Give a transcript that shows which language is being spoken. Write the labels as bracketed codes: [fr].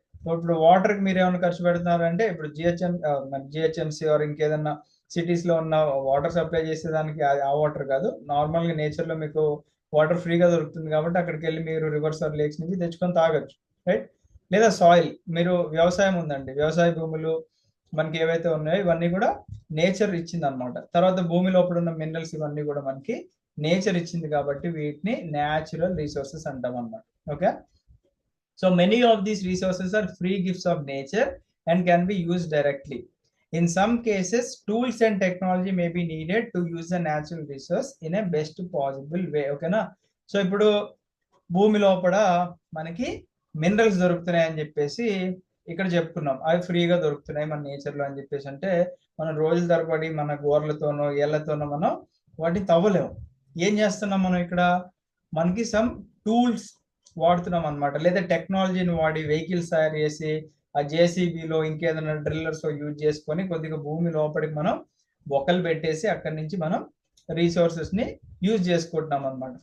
[te] ఇప్పుడు వాటర్ కి మీరు ఏమైనా ఖర్చు పెడుతున్నారంటే ఇప్పుడు జిహెచ్ఎంసి ఆర్ ఇంకేదన్నా సిటీస్ లో ఉన్న వాటర్ సప్లై చేసేదానికి ఆ వాటర్ కాదు, నార్మల్ గా నేచర్ లో మీకు వాటర్ ఫ్రీగా దొరుకుతుంది కాబట్టి అక్కడికి వెళ్ళి మీరు రివర్స్ ఆర్ లేక్స్ నుంచి తెచ్చుకొని తాగొచ్చు, రైట్? లేదా సాయిల్, మీరు వ్యవసాయం ఉందండి, వ్యవసాయ భూములు మనకి ఏవైతే ఉన్నాయో ఇవన్నీ కూడా నేచర్ ఇచ్చింది అనమాట. తర్వాత భూమి లోపల ఉన్న మినరల్స్ ఇవన్నీ కూడా మనకి నేచర్ ఇచ్చింది కాబట్టి వీటిని న్యాచురల్ రిసోర్సెస్ అంటాం అనమాట. [en] Okay, so many of these resources are free gifts of nature and can be used directly. In some cases, tools and technology may be needed to use the natural resource in a best possible way. [te] ఓకేనా? So ఇప్పుడు భూమి లోపల మనకి minerals దొరుకుతున్నాయి అని చెప్పేసి ఇక్కడ చెప్పుకున్నాం, అవి ఫ్రీగా దొరుకుతున్నాయి మన నేచర్ లో అని చెప్పేసి అంటే మనం రోజుల తరబడి మన గోర్లతోనో ఏళ్లతోనో మనం వాటిని తవ్వలేము. ఏం చేస్తున్నాం మనం ఇక్కడ, మనకి సమ్ టూల్స్ వాడుతున్నాం అనమాట, లేదా టెక్నాలజీని వాడి వెహికల్స్ తయారు చేసి ఆ జేసీబీలో ఇంకేదైనా డ్రిల్లర్స్ యూజ్ చేసుకొని కొద్దిగా భూమి లోపలికి మనం బొక్కలు పెట్టేసి అక్కడి నుంచి మనం రిసోర్సెస్ ని యూజ్ చేసుకుంటున్నాం అనమాట.